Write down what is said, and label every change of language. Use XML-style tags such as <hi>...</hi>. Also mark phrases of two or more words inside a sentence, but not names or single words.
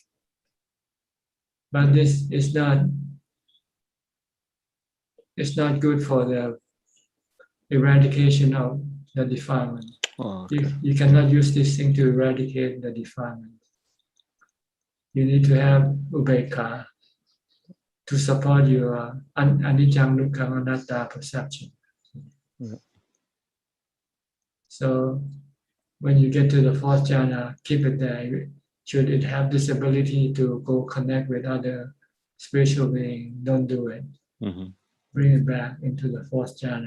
<en>But this is not it's not good for the eradication of the defilement. Oh, okay. You cannot use this thing to eradicate the defilement. You need to have ubekkha to support your</en> <pi>anicca dukkha anatta</pi> <en>perception. Yeah. So when you get to the fourth jhana, keep it there. Should it have this ability to go connect with other spiritual beings, don't do it. Mhm. Bring it back into the fourth jhana.</en>